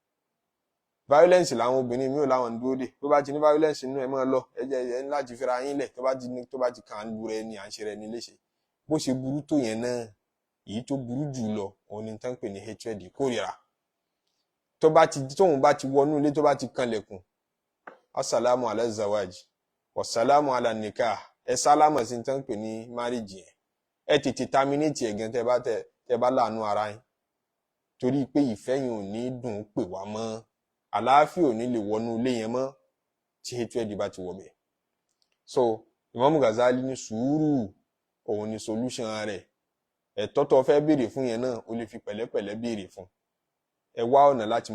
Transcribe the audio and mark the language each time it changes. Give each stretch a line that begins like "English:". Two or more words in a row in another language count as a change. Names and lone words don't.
Yoruba: violence làwọn obìnrin mi ò láwọn dúró dè tó bá ti ní violence nínú ẹ máa lọ ẹ láti fira yín lẹ̀ tó bá ti kàn án lu rẹ ni à ń ṣe rẹ ní léṣe bó ṣe burú tó yẹn náà èyí tó burú jù lọ òun ni tán pè ní hatred kórìíra tóun bá ti wọnú ilé tó bá ti kanlẹ̀kùn
Arabic: السلام على الزواج والسلام على النكاح
Yoruba: ẹ sálámà sí tán pè ní marriage yẹn ẹ tètè terminate ẹ̀gán tẹ́ bá láàánú ara yín torí pé ìfẹ́ yẹn ò ní dùn pè wá mọ́ àlàáfíà ò ní lè wọnú ilé yẹn mọ́ tí hatred bá ti wọbẹ̀ so Imam Ghazali ní sùúrù òun ni solution rẹ̀ ẹ̀tọ́ tó fẹ́ béèrè fún yẹn náà ó lè fi pẹ̀lẹ́pẹ̀lẹ́ béèrè fún ẹ wá ọ̀nà láti